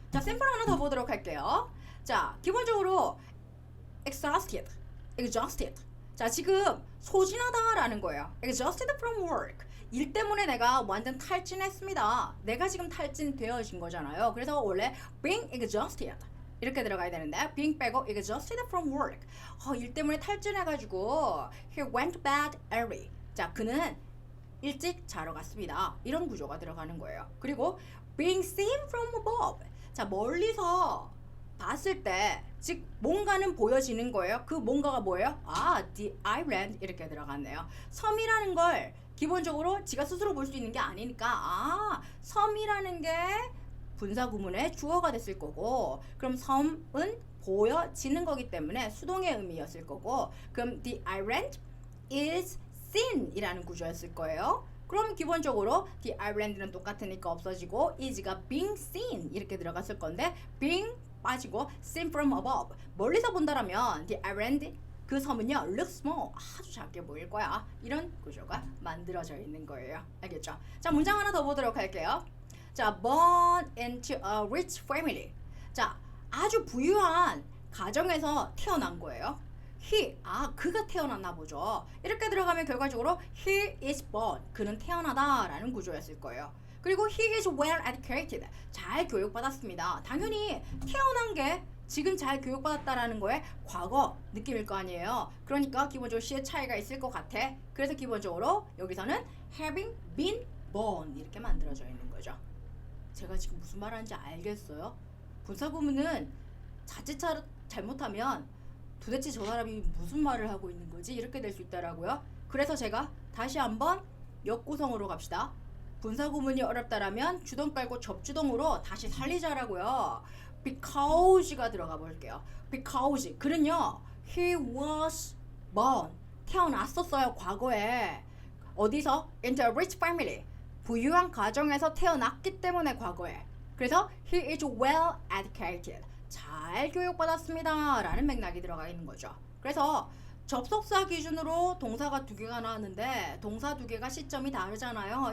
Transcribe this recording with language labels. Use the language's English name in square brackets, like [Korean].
[Korean] 자, 샘플 하나 더 보도록 할게요. 자, 기본적으로 exhausted. 자, 지금 소진하다라는 거예요. [English] exhausted from work. [Korean] 일 때문에 내가 완전 탈진했습니다. 내가 지금 탈진되어진 거잖아요. 그래서 원래 [English] being exhausted [Korean] 이렇게 들어가야 되는데 being 빼고 [English] exhausted from work. [Korean] 일 때문에 탈진해가지고 [English] he went to bed early. [Korean] 자, 그는 일찍 자러 갔습니다. 이런 구조가 들어가는 거예요. [English] 그리고 being seen from above. [Korean] 자, 멀리서 봤을 때, 즉 뭔가는 보여지는 거예요. 그 뭔가가 뭐예요? the island 이렇게 들어갔네요. 섬이라는 걸 기본적으로 지가 스스로 볼 수 있는 게 아니니까 섬이라는 게 분사 구문의 주어가 됐을 거고, 그럼 섬은 보여지는 거기 때문에 수동의 의미였을 거고, 그럼 [English] the island is seen [Korean] 이라는 구조였을 거예요. 그럼 기본적으로 the island는 똑같으니까 없어지고 is가 being seen 이렇게 들어갔을 건데 being 빠지고 [English] seen from above [Korean] 멀리서 본다라면 [English] the island [Korean] 그 섬은요 [English] look small [Korean] 아주 작게 보일 거야. 이런 구조가 만들어져 있는 거예요. 알겠죠? 자, 문장 하나 더 보도록 할게요. [English] 자, born into a rich family. [Korean] 자, 아주 부유한 가정에서 태어난 거예요. 그가 태어났나 보죠. 이렇게 들어가면 결과적으로 [English] he is born, [Korean] 그는 태어나다라는 구조였을 거예요. [English] 그리고 he is well educated, [Korean] 잘 교육받았습니다. 당연히 태어난 게 지금 잘 교육받았다라는 거에 과거 느낌일 거 아니에요. 그러니까 기본적으로 시의 차이가 있을 것 같아. 그래서 기본적으로 여기서는 [English] having been born [Korean] 이렇게 만들어져 있는 거죠. 제가 지금 무슨 말 하는지 알겠어요? 분사구문은 자칫 잘못하면 도대체 저 사람이 무슨 말을 하고 있는 거지? 이렇게 될 수 있다라고요. 그래서 제가 다시 한번 역구성으로 갑시다. 분사구문이 어렵다라면 주동 깔고 접주동으로 다시 살리자라고요. Because가 들어가 볼게요. [English] Because [Korean] 그는요 [English] he was born [Korean] 태어났었어요. 과거에 어디서? [English] Into a rich family [Korean] 부유한 가정에서 태어났기 때문에 과거에. 그래서 [English] he is well educated [Korean] 잘 교육받았습니다 라는 맥락이 들어가 있는 거죠. 그래서 접속사 기준으로 동사가 두 개가 나왔는데 동사 두 개가 시점이 다르잖아요.